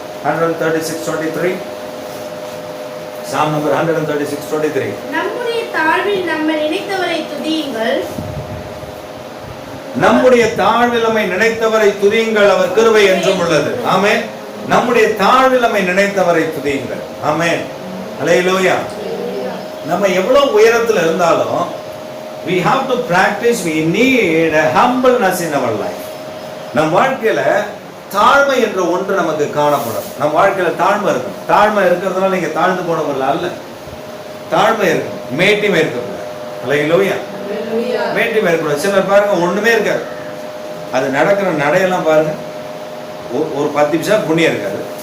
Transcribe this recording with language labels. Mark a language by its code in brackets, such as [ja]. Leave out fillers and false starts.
[en] 136:23. Psalm number 136:23. [ta] நம்முடைய தாழ்வில் நம்மை நினைத்தவரை துதியுங்கள். நம்முடைய தாழ்வில் நம்மை நினைத்தவரை துதியுங்கள், அவர் கிருபை என்றும் உள்ளது. ஆமென். நம்முடைய தாழ்வில் நம்மை நினைத்தவரை துதியுங்கள். ஆமென். அல்லேலூயா. நம்ம எவ்வளவு உயரத்துல இருந்தாலும் [en] we have to practice, we need a humbleness in our life. [ta] நம் வாழ்க்கையில தாழ்மை என்ற ஒன்று நமக்கு காணப்படும். நம் வாழ்க்கையில தாழ்மை இருக்கும். தாழ்மை இருக்கிறதுனால நீங்க தாழ்ந்து போனவர்கள் அல்ல. தாழ்மை இருக்கும், மேட்டிமை இருக்கக்கூடாது. அல்லேலூயா. மேட்டிமை இருக்கக்கூடாது. சிலர் பாருங்க ஒண்ணுமே இருக்காது, அது நடக்கிற நடையெல்லாம் பாருங்க, ஒரு 10 நிமிஷம் புண்ணியம் இருக்காது.